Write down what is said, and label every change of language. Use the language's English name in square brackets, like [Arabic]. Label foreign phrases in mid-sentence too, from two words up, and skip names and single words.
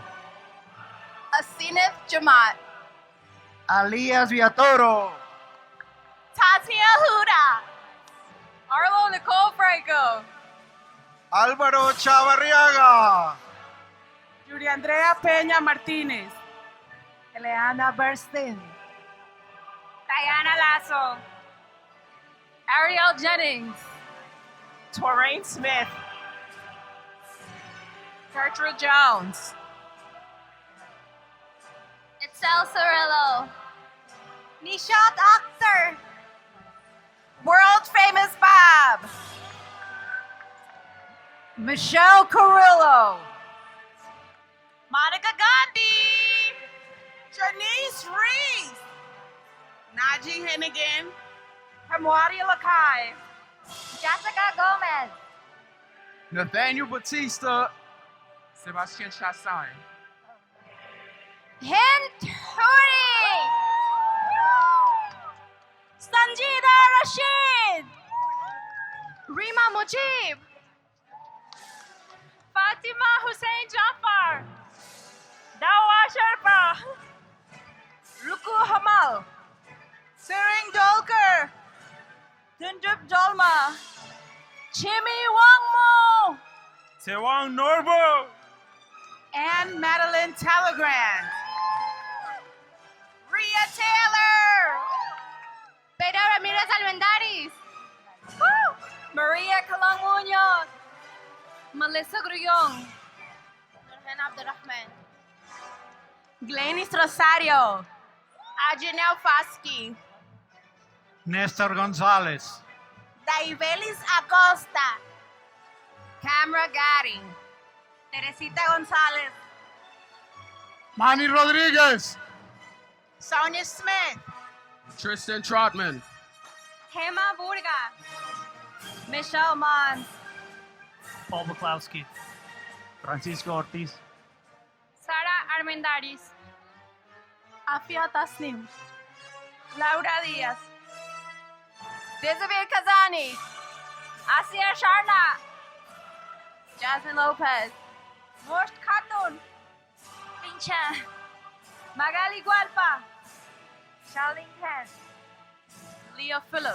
[English] Asinif Jamat. Alias Villatoro. Tatia Huda. Arlo Nicole Franco. Álvaro Chavarriaga. Julia Andrea Peña Martínez. Eleana Bernstein. Diana Lasso. Ariel Jennings. Toraine Smith. Gertrude Jones. Itzel Cirillo. Nishat Akhtar. World famous Bob. Michelle Carrillo. Monica Gandhi. Janice Reese. Najee Hennigan. Hamwadi Lakai. Jessica Gomez. Nathaniel Batista. Sebastian Chassain. Hint Huri. Sanjida Rashid. Rima Mujib. Fatima Hussein Jafar. Dawa Sharpa. Ruku Hamal. Sering Dolker. Dundrup Dolma. Chimi Wangmo. Tewang Norbo. And Madeline Telegram. Rhea Taylor. Pedro Ramirez Almendaris. Maria Kalang Munoz. Melissa Grullon. Nurhan Abdurrahman. Glenis Rosario. Ajanel Foskey. Nestor Gonzalez. Daivelis Acosta. Camera Gatti. Teresita Gonzalez. Manny Rodriguez. Sonia Smith. Tristan Trotman. Hema Burga. Michelle Mons. Paul Buklowski. Francisco Ortiz. Sara Armendaris. Afia Tasnim. Laura Diaz. Desiree Kazani. Asia Sharna. Jasmine Lopez. Most Khatun. Pincha. Magali Gualpa. Charlene Penn. Leah Phillips.